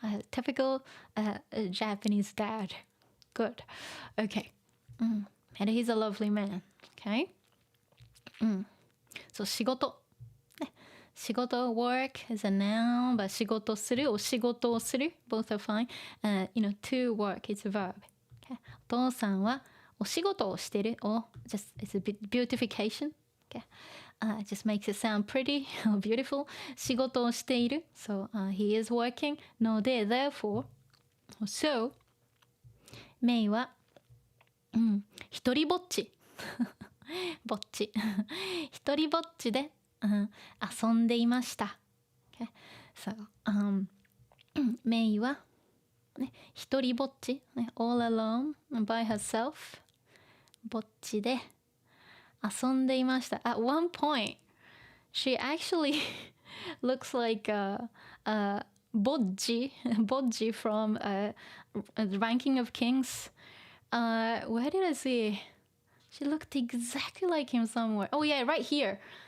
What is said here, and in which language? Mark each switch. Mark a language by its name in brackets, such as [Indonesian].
[English] Typical Japanese dad. Good. Okay. And he's a lovely man. Okay. So 仕事。仕事 work is a noun, but 仕事するお仕事をする both are fine. You know, to work is a verb. Okay. [Japanese] お父さんはお仕事をしてる [English] or just it's a beautification. Okay. Just makes it sound pretty or beautiful. [Japanese] 仕事をしている [English] so he is working [Japanese] ので [English] therefore so [Japanese] メイは一人ぼっちぼっち一人ぼっちで遊んでいました。 [English] Okay. [Japanese] So, メイは、ね、一人ぼっち、ね、 [English] all alone by herself [Japanese] ぼっちで遊んでいました。 [English] At one point, she actually looks like Bodji from the Ranking of Kings. Where did I see? She looked exactly like him somewhere. Oh yeah, right here.